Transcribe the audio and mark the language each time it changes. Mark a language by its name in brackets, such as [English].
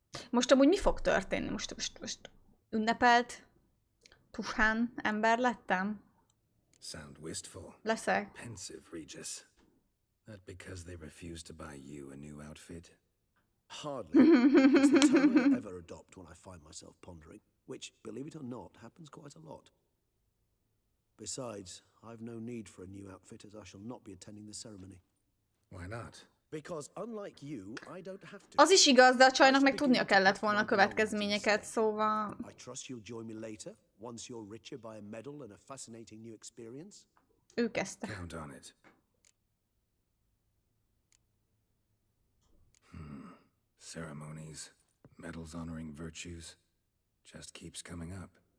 [Hungarian] Most amúgy mi fog történni? Most ünnepelt Tuhán ember lettem? [English] Sound wistful. [Hungarian] Leszek. [English] Pensive, Regis. Not because they refused to buy you a new outfit. Hardly. It's the tone I ever adopt when I find myself pondering, which, believe it or not, happens quite a lot. Besides, I've no need for a new outfit as I shall not be attending the ceremony. Why not? Because unlike you, I don't have to. [Hungarian] Az is igaz, de a csajnak meg tudnia kellett volna a következményeket, szóval... [English] I trust you'll join me later, once you're richer by a medal and a fascinating new experience. [Hungarian] Ő kezdte. [English] Count on it. Ceremonies, medals honoring virtues, just keeps coming up.